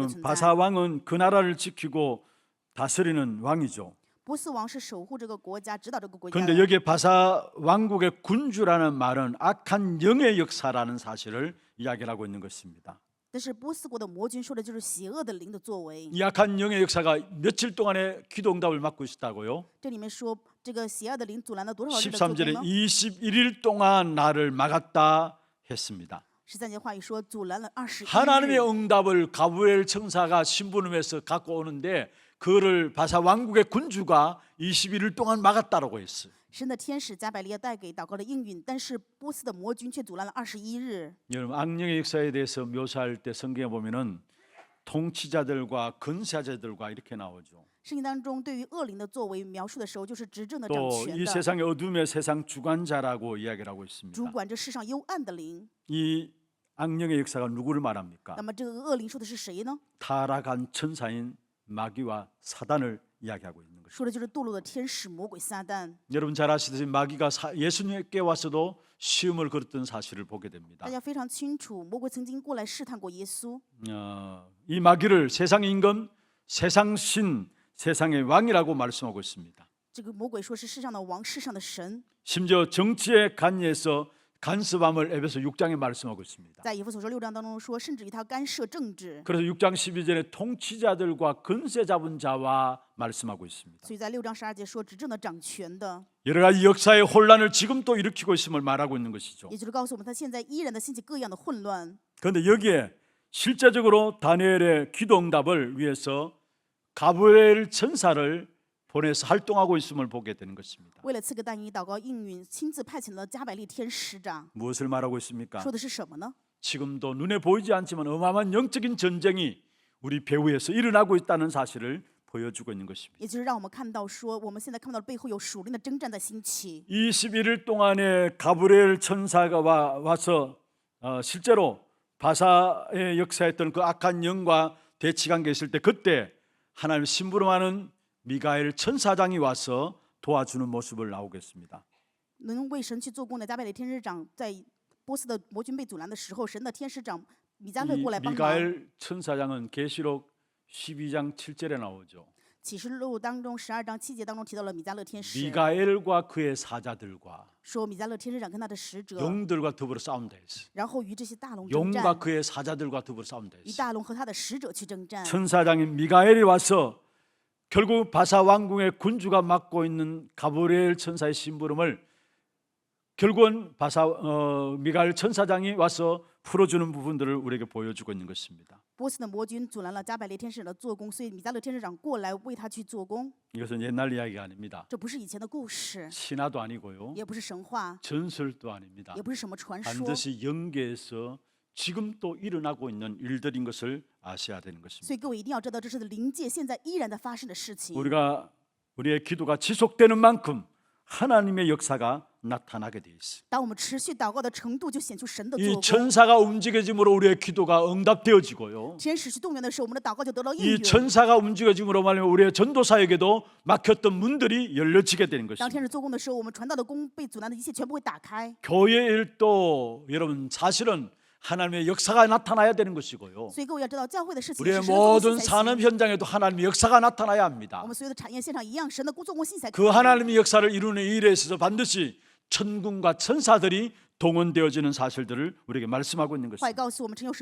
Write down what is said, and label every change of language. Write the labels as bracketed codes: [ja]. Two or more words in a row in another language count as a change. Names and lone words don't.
[ko] 여러분 [zh] 存在。 [ko] 바사 왕은 그 나라를 지키고 다스리는 왕이죠. [zh] 波斯王是守护这个国家、指导这个国家 [ko] 그런데 [zh] 的。 [ko] 여기에 바사 왕국의 군주라는 말은 악한 영의 역사라는 사실을 이야기를 하고 있는 것입니다. [zh] 但是波斯国的魔君说的就是邪恶的灵的作为。 [ko] 이 악한 영의 역사가 며칠 동안의 기도 응답을 막고 있었다고요? [zh] 这里面说这个邪恶的灵阻拦了多少日的做工 [ko] 13절에 [zh] 呢？ [ko] 21일 동안 나를 막았다 했습니다. [zh] 13 节话语说阻拦了21 [ko] 하나님의 [zh] 日。 [ko] 응답을 가브리엘 천사가 신부름해서 갖고 오는데 그를 바사 왕국의 군주가 21일 동안 막았다라고 했어요. [zh] 神的天使加百列带给祷告的应允，但是波斯的魔君却阻拦了21日。 [ko] 여러분 악령의 역사에 대해서 묘사할 때 성경에 보면은 통치자들과 근세자들과 이렇게 나오죠. [zh] 圣经当中对于恶灵的作为描述的时候，就是执政的、掌 [ko] 또 [zh] 权 [ko] 이 [zh] 的， [ko] 세상의 어둠의 세상 주관자라고 이야기를 하고 [zh] 主 [ko] 있습니다. [zh] 管这世上幽暗的灵。 [ko] 이 악령의 역사가 누구를 말합니까? [zh] 那么这个恶灵说的是谁呢？ [ko] 타락한 천사인 마귀와 사단을 이야기하고 있는 것입니다. [zh] 说的就是堕落的天使魔鬼撒旦。 [ko] 여러분 잘 아시듯이 마귀가 예수님께 와서도 시험을 걸었던 사실을 보게 됩니다. [zh] 大家非常清楚，魔鬼曾经过来试探过耶稣。 [ko] 이 마귀를 세상의 임금, 세상 신, 세상의 왕이라고 말씀하고 있습니다. [zh] 这个魔鬼说是世上的王，世上的神。 [ko] 심지어 정치에 관여해서 간섭함을 에베소 6장에 말씀하고 있습니다. [zh] 在以弗所说6章当中说，甚至于他干涉政治。 [ko] 그래서 6장 12절에 통치자들과 근세 잡은 자와 말씀하고 있습니다. [zh] 所以在6章12节说执政的、掌权的， [ko] 여러 가지 역사의 혼란을 지금 또 일으키고 있음을 말하고 있는 것이죠. [zh] 也就是告诉我们他现在依然的兴起各样的混乱。 [ko] 그런데 여기에 실제적으로 다니엘의 기도 응답을 위해서 가브리엘 천사를 보내서 활동하고 있음을 보게 되는 것입니다. [zh] 为了赐给但以理祷告应允，亲自派遣了加百列天使长。 [ko] 무엇을 말하고 있습니까? [zh] 说的是什么呢？ [ko] 지금도 눈에 보이지 않지만 어마어마한 영적인 전쟁이 우리 배후에서 일어나고 있다는 사실을 보여주고 있는 것입니다. [zh] 也就是让我们看到说，我们现在看到背后有属灵的征战在兴起。 [ko] 21일 동안에 가브리엘 천사가 와서 실제로 바사의 역사했던 그 악한 영과 대치관계 있을 때 그때 하나님 심부름하는 미가엘 천사장이 와서 도와주는 모습을 나오겠습니다. [zh] 能为神去做工的加百列天使长，在波斯的魔君被阻拦的时候，神的天使长米迦勒 [ko] 이 [zh] 过来帮忙。 [ko] 미가엘 천사장은 계시록 12장 7절에 나오죠. [zh] 启示录当中12章7节当中提到了米迦勒天使， [ko] 미가엘과 그의 사자들과 [zh] 说米迦勒天使长跟他的使者， [ko] 용들과 더불어 싸운다 했어요. [zh] 然后与这些大龙征 [ko] 용과 [zh] 战， [ko] 그의 사자들과 더불어 싸운다 [zh] 与 [ko] 했어요. [zh] 大龙和他的使者去征战。 [ko] 천사장인 미가엘이 와서 결국 바사 왕궁의 군주가 맡고 있는 가브리엘 천사의 심부름을 결국은 미가엘 천사장이 와서 풀어주는 부분들을 우리에게 보여주고 있는 것입니다. [zh] 波斯的魔君阻拦了加百列天使的做工，所以米迦勒天使长过来为他去做工。 [ko] 이것은 옛날 이야기가 아닙니다. [zh] 这不是以前的故事， [ko] 신화도 아니고요. [zh] 也不是神话， [ko] 전설도 아닙니다. [zh] 也不是什么传说， [ko] 반드시 영계에서 지금 또 일어나고 있는 일들인 것을 아셔야 되는 [zh] 所 [ko] 것입니다. [zh] 以各位一定要知道，这是灵界现在依然在发生的事情。 [ko] 우리의 기도가 지속되는 만큼 하나님의 역사가 나타나게 돼 있어요. [zh] 当我们持续祷告的程度，就显出神的 [ko] 이 [zh] 做工。 [ko] 천사가 움직여짐으로 우리의 기도가 응답되어지고요. [zh] 天使去动员的时候，我们的祷告就得到应 [ko] 이 [zh] 允。 [ko] 천사가 움직여짐으로 말하면 우리의 전도 사역에도 막혔던 문들이 열려지게 되는 [zh] 当 [ko] 것입니다. [zh] 天使做工的时候，我们传道的工被阻拦的一切全部会打开。 [ko] 교회 일도 여러분 사실은 하나님의 역사가 나타나야 되는 것이고요. [zh] 所以各位要知道，教会的事情 [ko] 우리의 [zh] 是神的做工 [ko] 모든 [zh] 信才 [ko] 산업 [zh] 行。 [ko] 현장에도 하나님의 역사가 나타나야 합니다. [zh] 我们所有的产业现场一样，神的做工信才可 [ko] 그 [zh] 以。 [ko] 하나님의 역사를 이루는 일에 있어서 반드시 천군과 천사들이 동원되어지는 사실들을 우리에게 말씀하고 있는